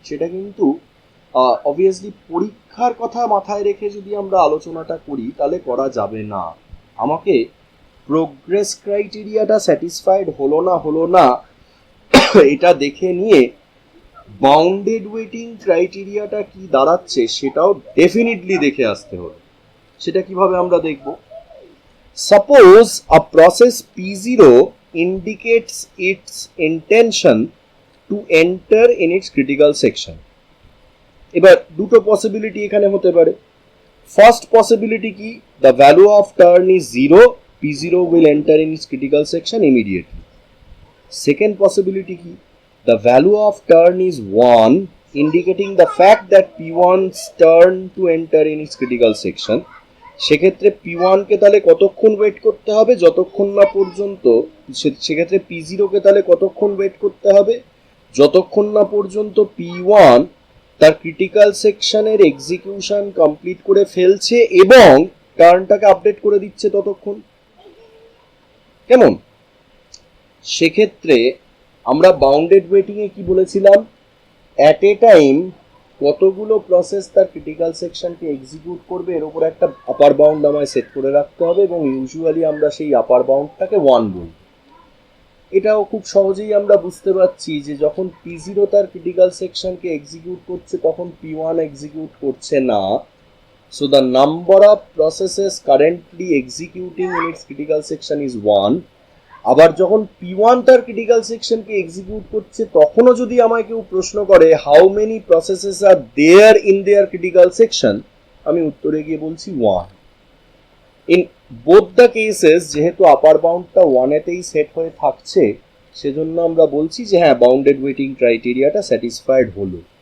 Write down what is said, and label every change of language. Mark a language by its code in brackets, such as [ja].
[bn] সেটা কিন্তু অবভিয়াসলি পরীক্ষার কথা মাথায় রেখে যদি আমরা আলোচনাটা করি তাহলে করা যাবে না। আমাকে প্রোগ্রেস ক্রাইটেরিয়াটা স্যাটিসফাইড হলো না এটা দেখে নিয়ে বাউন্ডেড ওয়েটিং ক্রাইটেরিয়াটা কি দাঁড়াচ্ছে সেটাও ডেফিনেটলি দেখে আসতে হবে। সেটা কিভাবে আমরা দেখব? [en] Suppose a process P0 indicates its intention to enter in its critical section. [bn] এবার দুটো পসিবিলিটি এখানে হতে পারে। ফার্স্ট পসিবিলিটি কি? [en] The value of turn is 0, P0 will enter in its critical section immediately. Second possibility [bn] ki? [en] The value of turn is 1, indicating the fact that P1's turn to enter in its critical section. [bn] সেক্ষেত্রে P1 কে তাহলে কতক্ষণ wait করতে হবে? যতক্ষণ না পর্যন্ত, সেক্ষেত্রে P0 কে তাহলে কতক্ষণ ওয়েট করতে হবে? যতক্ষণ না পর্যন্ত P1 তার ক্রিটিক্যাল সেকশনের এক্সিকিউশন কমপ্লিট করে ফেলছে এবং টার্নটাকে আপডেট করে দিচ্ছে ততক্ষণ। কেমন? সেক্ষেত্রে আমরা বাউন্ডেড ওয়েটিং এ কি বলেছিলাম? অ্যাট এ টাইম কতগুলো প্রসেস তার ক্রিটিক্যাল সেকশনকে এক্সিকিউট করবে এর উপর একটা আপার বাউন্ড আমায় সেট করে রাখতে হবে এবং ইউজুয়ালি আমরা সেই আপার বাউন্ডটাকে 1 বলি। এটাও খুব সহজেই আমরা বুঝতে পারছি যে যখন P0 তার ক্রিটিক্যাল সেকশনকে এক্সিকিউট করছে তখন P1 এক্সিকিউট করছে না। [en] So the number of processes currently executing in its critical section is 1. [bn] আবার যখন P1 তার ক্রিটিক্যাল সেকশনকে এক্সিকিউট করছে তখনও যদি আমায় কেউ প্রশ্ন করে [en] how many processes are there in their critical section, [bn] আমি উত্তরে গিয়ে বলছি 1. ইন বোথ দ্য কেসেস যেহেতু আপার বাউন্ডটা 1 এতেই সেট হয়ে থাকছে সেজন্য আমরা বলছি যে হ্যাঁ বাউন্ডেড ওয়েটিং ক্রাইটেরিয়াটা স্যাটিসফাইড হলো।